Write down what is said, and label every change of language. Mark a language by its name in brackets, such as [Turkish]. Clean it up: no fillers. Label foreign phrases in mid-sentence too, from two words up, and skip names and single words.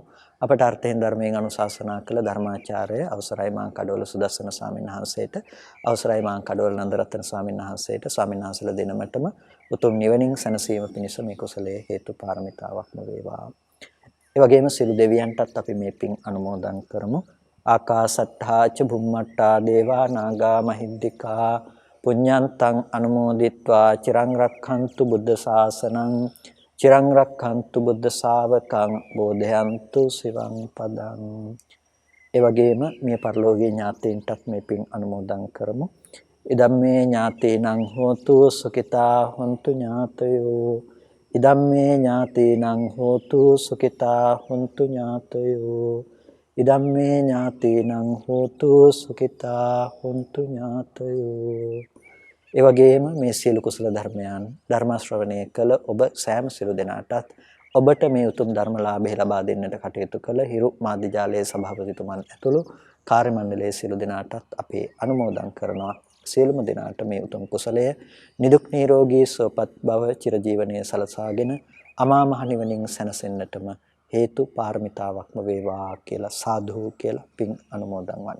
[Sinhala] අපට අර්ථයෙන් ධර්මයෙන් අනුශාසනා කළ ධර්මාචාර්ය අවසරයි මාං කඩවල සුදස්සන ස්වාමීන් වහන්සේට, අවසරයි මාං කඩවල නන්දරත්න ස්වාමීන් වහන්සේට, ස්වාමීන් වහන්සේලා දෙනමතම උතුම් නිවනින් සැනසීම පිණිස මේ කුසලයේ හේතු පාරමිතාවක්ම වේවා. ඒ වගේම සියලු දෙවියන්ටත් අපි මේ පින් අනුමෝදන් කරමු. [Pali] ආකාසට්ඨා ච භුම්මට්ඨා දේවා නාග මහිද්దికා පුඤ්ඤන්තං අනුමෝදිත්වා චිරං රක්ඛන්තු බුද්ධ ශාසනං චිරං රක්ඛන්තු බුද්ධ ශාවකං බෝධයන්තු සිවං පදං. [Sinhala] ඒ වගේම මේ පරලෝකීය ඥාතීන්ටත් මේ පින් අනුමෝදන් කරමු. [Pali] ඉදම්මේ ඥාතීනං හෝතු සුඛිතා හොන්තු ඥාතයෝ ඉදම්මේ ඥාතීනං හෝතු සුඛිතා හොන්තු ඥාතයෝ ඉදම්මේ ඥාතීනං හෝතු සුඛිතා හොන්තු ඥාතයෝ. [Sinhala] ඒ වගේම මේ සියලු කුසල ධර්මයන් ධර්ම ශ්‍රවණය කළ ඔබ සෑම සියලු දෙනාටත් ඔබට මේ උතුම් ධර්මලාභය ලබා දෙන්නට කටයුතු කළ හිරු මාධ්‍යාලයේ සභාපතිතුමන් ඇතුළු කාර්ය මණ්ඩලයේ සියලු දෙනාටත් අපි අනුමෝදන් කරනවා. සියලුම දෙනාට මේ උතුම් කුසලය නිදුක් නිරෝගී සුවපත් භව චිරජීවනයේ සලසාගෙන අමා මහ නිවනින් සැනසෙන්නටම හේතු පාරමිතාවක්ම වේවා කියලා සාදු කියලා පින් අනුමෝදන් වන්න.